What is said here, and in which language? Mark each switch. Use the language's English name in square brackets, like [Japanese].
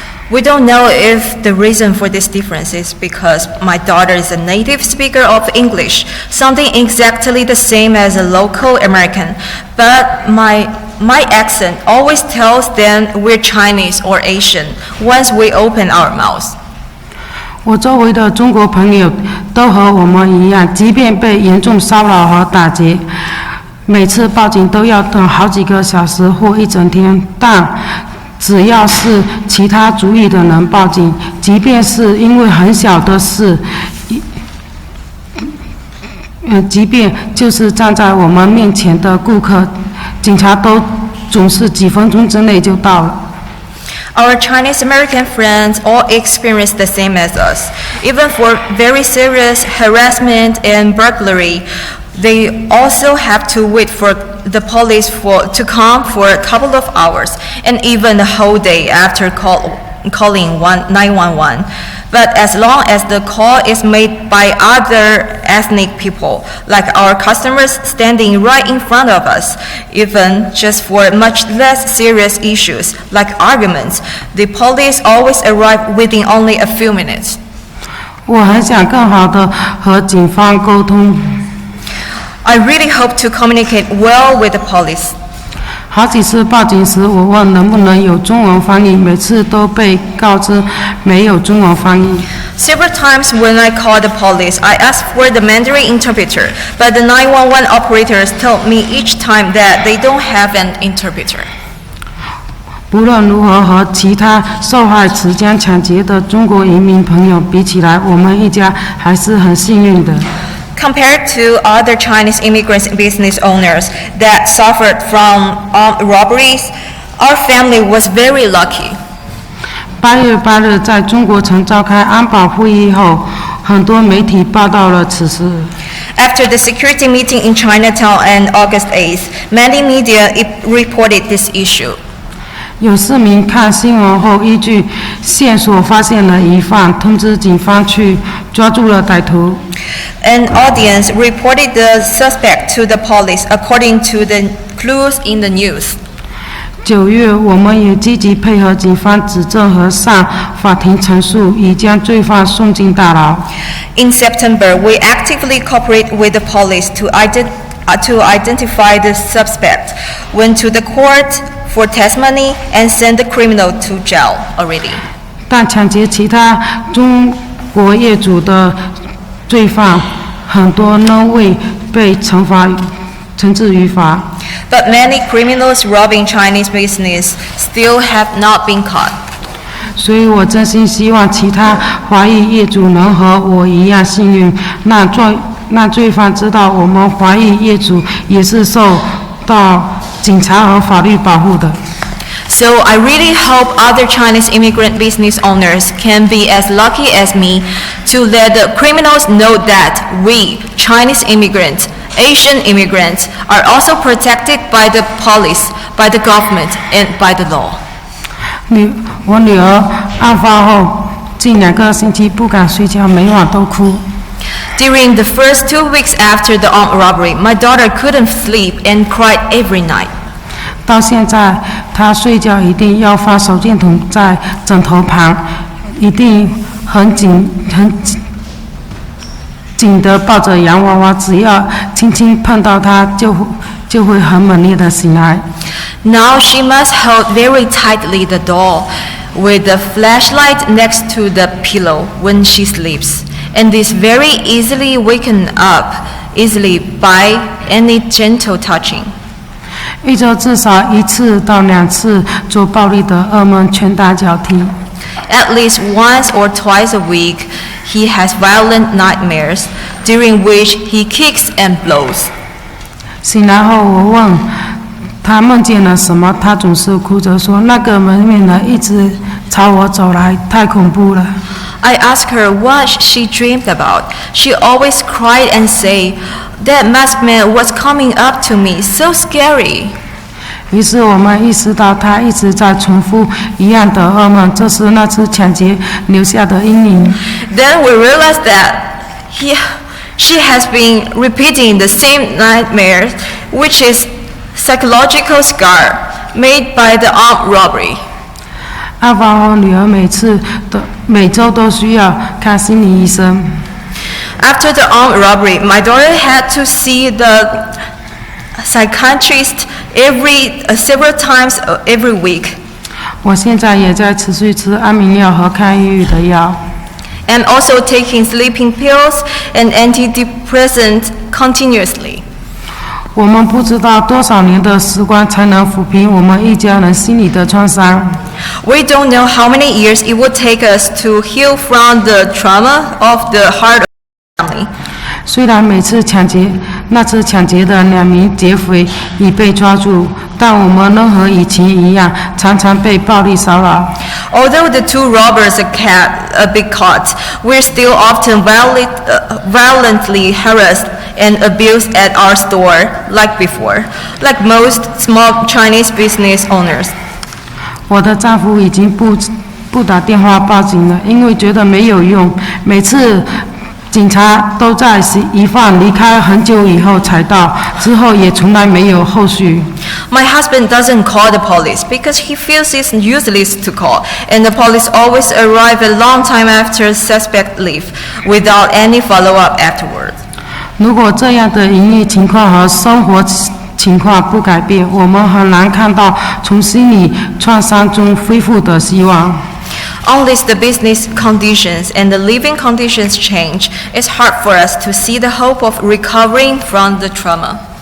[English] We don't know if the reason for this difference is because my daughter is a native speaker of English, sounding exactly the same as a local American, but my accent always tells them we're Chinese or Asian once we open our mouths. [Chinese] 我周围的中国朋友都和我们一样，即便被严重骚扰和打劫，每次报警都要等好几个小时或一整天，但只要是其他族裔的人报警，即便是因为很小的事，即便就是站在我们面前的顾客，警察都总是几分钟之内就到了。 [English] Our Chinese American friends all experience the same as us. Even for very serious harassment and burglary, they also have to wait for the police to come for a couple of hours, and even a whole day after calling 911. But as long as the call is made by other ethnic people, like our customers standing right in front of us, even just for much less serious issues like arguments, the police always arrive within only a few minutes. [Chinese] 我很想更好的和警方沟通。 [English] I really hope to communicate well with the police. [Chinese] 好几次报警时，我问能不能有中文翻译，每次都被告知没有中文翻译。 [English] Several times when I called the police, I asked for the Mandarin interpreter, but the 911 operators told me each time that they don't have an interpreter. [Chinese] 不论如何，和其他受害持枪抢劫的中国移民朋友比起来，我们一家还是很幸运的。 [English] Compared to other Chinese immigrants and business owners that suffered from robberies, our family was very lucky. [Chinese] 8月8日，在中国城召开安保会议后，很多媒体报道了此事。 [English] After the security meeting in Chinatown on August 8th, many media reported this issue. [Chinese] 有市民看新闻后，依据线索发现了疑犯，通知警方去抓住了歹徒。 [English] An audience reported the suspect to the police according to the clues in the news. [Chinese] 9月，我们也积极配合警方指证和上法庭陈述，已将罪犯送进大牢。 [English] In September, we actively cooperate with the police to identify the suspect, went to the court for testimony, and sent the criminal to jail already. [Chinese] 但抢劫其他中国业主的罪犯，很多仍未被惩治于法。 [English] But many criminals robbing Chinese business still have not been caught. [Chinese] 所以我真心希望其他华裔业主能和我一样幸运，让罪犯知道我们华裔业主也是受到警察和法律保护的。 [English] So I really hope other Chinese immigrant business owners can be as lucky as me to let the criminals know that we, Chinese immigrants, Asian immigrants, are also protected by the police, by the government, and by the law. [Chinese] 我女儿案发后近2个星期不敢睡觉，每晚都哭。 [English] During the first 2 weeks after the armed robbery, my daughter couldn't sleep and cried every night. [Chinese] 到现在，她睡觉一定要放手电筒在枕头旁，一定很紧地抱着洋娃娃，只要轻轻碰到它，就会很猛烈地醒来。 [English] Now she must hold very tightly the doll with the flashlight next to the pillow when she sleeps, and is very easily waken up easily by any gentle touching. [Chinese] 一周至少1次到2次做暴力的噩梦，拳打脚踢。 [English] At least once or twice a week, he has violent nightmares, during which he kicks and blows. [Chinese] 醒来后，我问他梦见了什么，他总是哭着说：“那个门面人一直朝我走来，太恐怖了。” [English] I asked her what she dreamed about. She always cried and say, "That masked man was coming up to me, so scary." [Chinese] 于是我们意识到，他一直在重复一样的噩梦，这是那次抢劫留下的阴影。 [English] Then we realized that she has been repeating the same nightmare, which is psychological scar made by the armed robbery. [Chinese] 案发后，女儿每周都需要看心理医生。 [English] After the armed robbery, my daughter had to see the psychiatrist several times every week. [Chinese] 我现在也在持续吃安眠药和抗抑郁的药。 [English] And also taking sleeping pills and antidepressants continuously. [Chinese] 我们不知道多少年的时光才能抚平我们一家人心里的创伤。 [English] We don't know how many years it would take us to heal from the trauma of the heart of the family. [Chinese] 虽然那次抢劫的2名劫匪已被抓住，但我们仍和以前一样，常常被暴力骚扰。 [English] Although the 2 robbers are been caught, we're still often violently harassed and abused at our store like before, like most small Chinese business owners. [Chinese] 我的丈夫已经不打电话报警了，因为觉得没有用，每次警察都在疑犯离开很久以后才到，之后也从来没有后续。 [English] My husband doesn't call the police because he feels it's useless to call, and the police always arrive a long time after suspect leave, without any follow-up afterward. [Chinese] 如果这样的营业情况和生活情况不改变，我们很难看到从心理创伤中恢复的希望。 [English] Unless the business conditions and the living conditions change, it's hard for us to see the hope of recovering from the trauma.